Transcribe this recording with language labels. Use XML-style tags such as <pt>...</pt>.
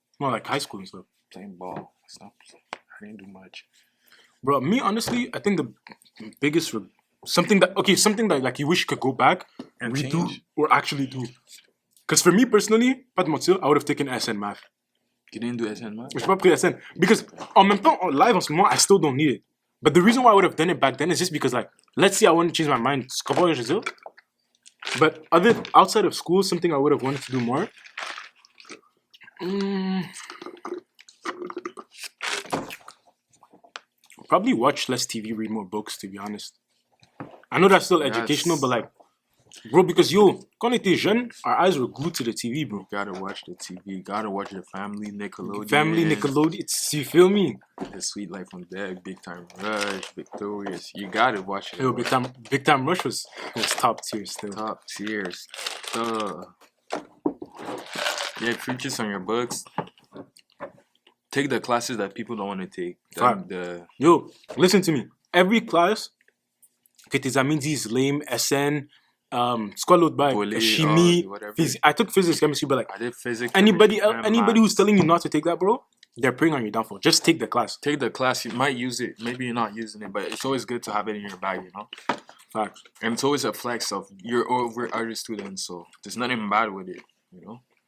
<en>More like high school and stuff. Playing ball. Stop. I didn't do much. Bro, me honestly, I think the biggest something that like you wish you could go back and redo change. or actually do. Because for me personally,</en> <fr>pas de mentir,</fr> <en>I would have taken SN math. You didn't do SN math?</en> <fr>J'ai pas pris SN because en même temps, live en ce moment,</fr> <en>I still don't need it. But the reason why I would have done it back then is just because like, let's say I want to change my mind. But outside of school, something I would have wanted to do more. Probably watch less TV, read more books, to be honest. I know that's still educational, but like, bro, because</en> <fr>quand on était jeune,</fr> <en>our eyes were glued to the TV, bro. You gotta watch the TV. Gotta watch the Family, Nickelodeon. Family, Nickelodeon, you feel me? The Sweet Life on Deck, Big Time Rush, Victorious. You gotta watch it. Yo, Big Time Rush was top tier still. Top tiers. Yeah, focus on your books. Take the classes that people don't want to take. Yo, listen to me. Every class</en> <fr>que tes amis disent lame, SN, c'est quoi l'autre bail?</fr> <en>Chimie, I took physics, chemistry, but like, I did physics. anybody who's telling you not to take that, bro, they're preying on your downfall. Just take the class. Take the class. You might use it. Maybe you're not using it, but it's always good to have it in your bag, you know? Facts. And it's always a flex of you're over other students, so there's nothing bad with it, you know?</en>